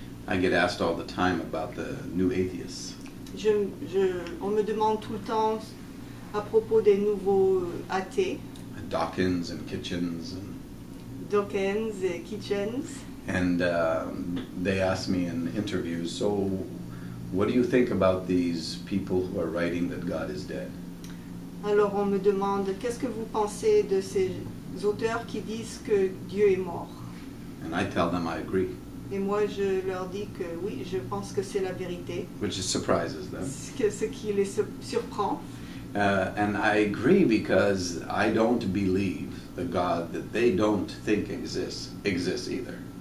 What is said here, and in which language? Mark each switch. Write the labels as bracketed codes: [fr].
[en] I get asked all the time about the new atheists. [fr] On me demande tout le temps à propos des nouveaux athées, [en] Dawkins and Kitchens, [fr] Dawkins et Kitchens. [en] and they ask me in interviews, so what do you think about these people who are writing that God is dead? [fr] Alors on me demande, qu'est-ce que vous pensez de ces auteurs qui disent que Dieu est mort? [en] And I tell them I agree, [fr] Et moi je leur dis que oui, je pense que c'est la vérité, [en] which surprises them. [fr] ce qui les surprend. [en] And I agree because I don't believe the God that they don't think exists either.